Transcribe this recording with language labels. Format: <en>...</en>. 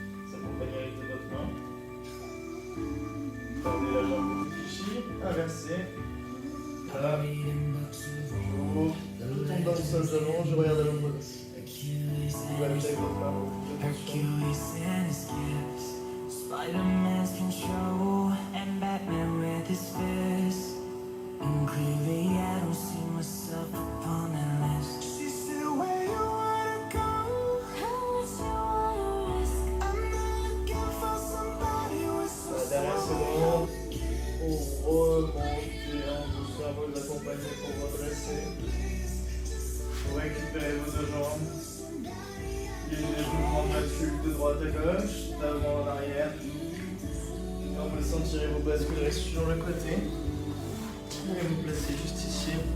<fr>S'accompagner avec votre main. Tendez la jambe de Kishi, inversez. Voilà. J'ouvre, je tombe dans le sol, j'allonge, je regarde à l'ombre. Vous allez avec votre main.</fr> <en>Hercules and his gifts, Spider-Man's control, and Batman with his fists. And clearly I don't see myself upon that list. She said, where you wanna go? How much you wanna risk? I'm not looking for somebody with some</en> <fr>La dernière seconde, pour remonter en douceur, vous accompagner pour redresser. Vous récupérez vos deux jambes. Les mouvements de droite à gauche, d'avant en arrière. Quand vous le sentirez, vous basculerez sur le côté. Et vous placez juste ici.</fr>